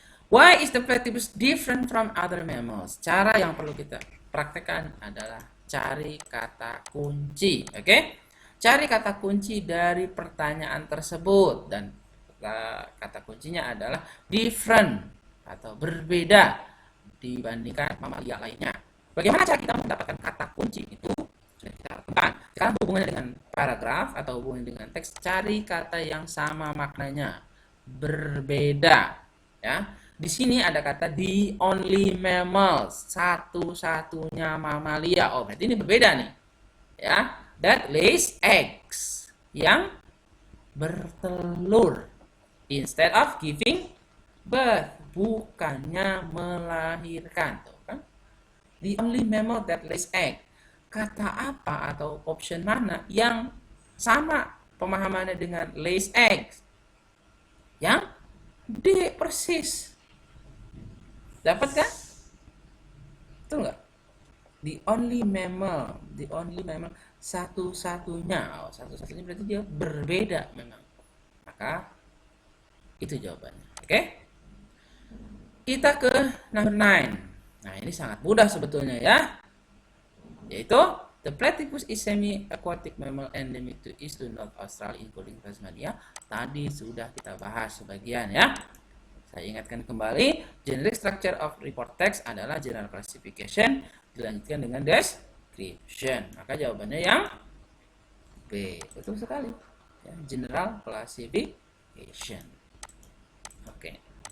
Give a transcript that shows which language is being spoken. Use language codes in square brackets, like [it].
[en] Why is the platypus different from other mammals? [id] Cara yang perlu kita praktekkan adalah cari kata kunci. Oke? Cari kata kunci dari pertanyaan tersebut, dan kata kuncinya adalah different atau berbeda dibandingkan mamalia lainnya. Bagaimana cara kita mendapatkan kata kunci itu? Sudah kita lakukan. Sekarang hubungannya dengan paragraf atau hubungannya dengan teks, cari kata yang sama maknanya, berbeda. Ya, di sini ada kata [en] the only mammals, [id] satu-satunya mamalia. Oh, berarti ini berbeda nih. Ya, [en] that lays eggs, [id] yang bertelur, [en] instead of giving birth, [id] bukannya melahirkan. Tuh kan? [en] The only mammal that lays egg. [id] Kata apa atau option mana yang sama pemahamannya dengan lays eggs? Yang D persis. Dapat kan? Betul nggak? [en] The only mammal, [id] satu-satunya. Satu-satunya berarti dia berbeda memang. Maka itu jawabannya. Oke? Kita ke number 9. Nah, ini sangat mudah sebetulnya ya. [en] Yaitu the platypus is semi-aquatic mammal endemic to East to North Australia including Tasmania. [id] Tadi sudah kita bahas sebagian ya. Saya ingatkan kembali, [en] generic structure of report text [id] adalah general classification dilanjutkan dengan description. Maka jawabannya yang B. Betul sekali. Ya, general classification. Oke.